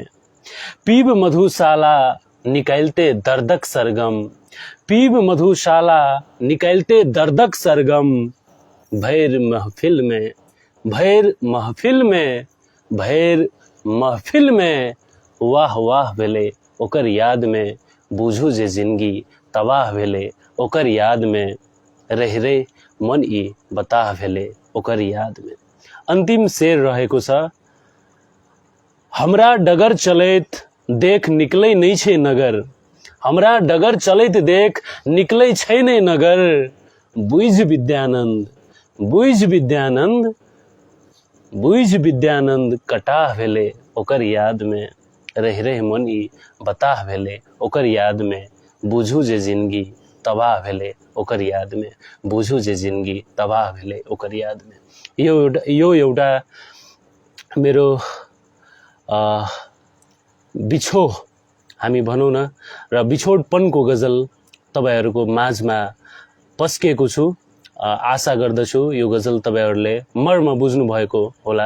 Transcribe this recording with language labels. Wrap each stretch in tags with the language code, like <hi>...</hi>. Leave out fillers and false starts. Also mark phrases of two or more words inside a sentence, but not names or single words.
<mai>पीब मधुशाला निकालते दर्दक सरगम, पीब मधुशाला निकालते दर्दक सरगम, भैर महफिल में, भैर महफिल में, भैर महफिल में, वाह वाह भेले ओकर याद में, बुझू जे जिंदगी तबाह भेले ओकर याद में। रह रे मन ई बताह भेले ओकर याद में।</mai> <ne>अंतिम शेर रहेको छ,</ne> <mai>हमरा डगर चलैत देख निकलै नै छै नगर, हमरा डगर चलैत देख निकलै छै नै नगर, बुझ विद्यानंद, बुझ विद्यानंद, बुझ विद्यानंद कटाह भेले ओकर याद में। रह रह मन ई बताह भेले ओकर याद में, बुझू जे जिंदगी तबाह भेले ओकर याद में, बुझू जे जिंदगी तबाह भेले ओकर याद में।</mai> <ne>यो एउटा मेरो बिछो हामी भनौँ न र बिछोडपनको गजल तपाईहरूको माझमा पस्केको छु। आशा गर्दछु यो गजल तपाईहरूले मर्म बुझ्नु भएको होला।</ne>